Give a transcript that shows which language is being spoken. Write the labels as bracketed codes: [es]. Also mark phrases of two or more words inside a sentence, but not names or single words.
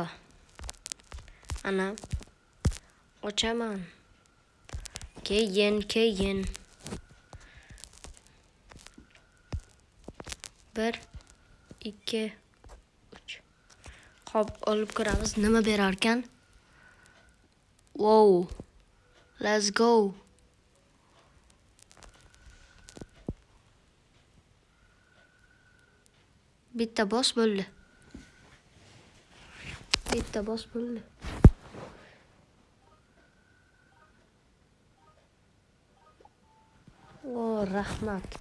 [uz] Ana. Ochaman. Keyin. 1 2 3. Hop, olib ko'ramiz. Nima berar ekan? [en] Wow. Let's go. [uz] Bitta boss bo'ldi. O, rahmat.